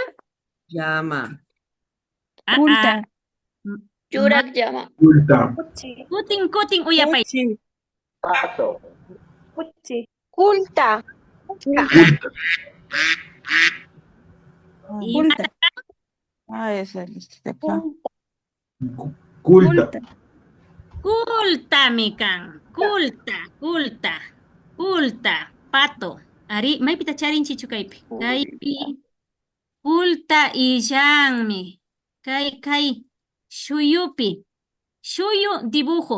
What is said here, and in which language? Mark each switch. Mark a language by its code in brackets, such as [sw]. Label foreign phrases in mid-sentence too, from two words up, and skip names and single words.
[qu] Llama. Kulta. Yurak llama. Kulta. Kuting uyapay. Pato. Kulta. Kulta. Kulta. [es] Ah, esa es de acá. [qu] Kulta. Kulta mikan. Kulta. Pato. Ari, may pita charin chichukaypi. Kaypi. Kulta illanmi. Kay. Shuyupi. Shuyu dibujo.